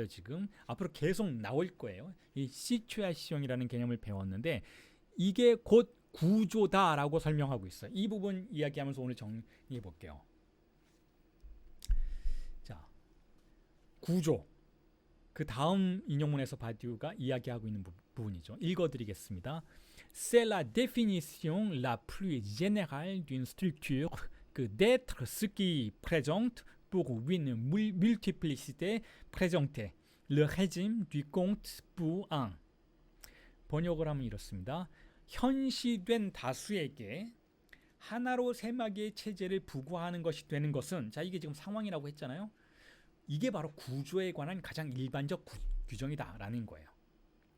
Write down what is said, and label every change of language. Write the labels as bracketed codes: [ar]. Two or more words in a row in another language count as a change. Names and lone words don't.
[ko] 지금 앞으로 계속 나올 거예요. 이 시츄에이션이라는 개념을 배웠는데 이게 곧 구조다라고 설명하고 있어요. 이 부분 이야기하면서 오늘 정리해 볼게요. 자, 구조. 그 다음 인용문에서 바디우가 이야기하고 있는 부분이죠. 읽어드리겠습니다. [fr] C'est la définition la plus générale d'une structure que d'être ce qui présente pour une multiplicité présentée. Le régime du compte pour un. [ko] 번역을 하면 이렇습니다. 현시된 다수에게 하나로 셈하기의 체제를 부과하는 것이 되는 것은, 자 이게 지금 상황이라고 했잖아요. 이게 바로 구조에 관한 가장 일반적 규정이다라는 거예요.